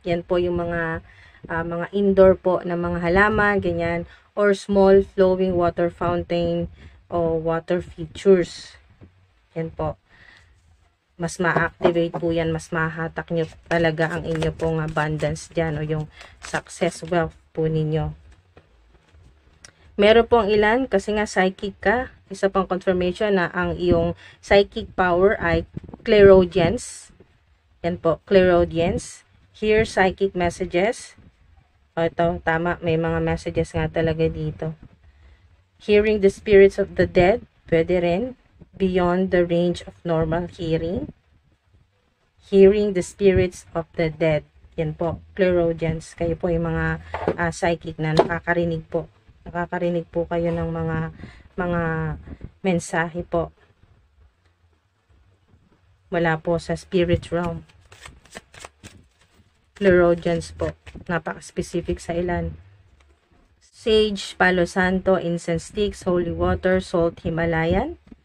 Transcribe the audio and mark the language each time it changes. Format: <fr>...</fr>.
<tl>Yan po yung mga indoor po na mga halaman, ganyan.</tl> <en>Or small flowing water fountain o water features.</en> <tl>Yan po. Mas ma-activate po yan, mas mahatak nyo talaga ang inyo pong abundance dyan o yung success wealth po ninyo. Meron pong ilan, kasi nga psychic ka, isa pang confirmation na ang iyong psychic power ay clairaudience. Yan po,</tl> <en>clairaudience. Hear psychic messages.</en> <tl>O ito, tama, may mga messages nga talaga dito.</tl> <en>Hearing the spirits of the dead,</en> <tl>pwede rin.</tl> <en>Beyond the range of normal hearing. Hearing the spirits of the dead.</en> <tl>Yan po, clairaudience. Kayo po yung mga psychic na nakakarinig po. Nakakarinig po kayo ng mga mensahe po. Wala po sa spirit realm. Clairaudience po. Napaka-specific sa ilan. Sage, Palo Santo, incense sticks, holy water, salt Himalayan.</tl>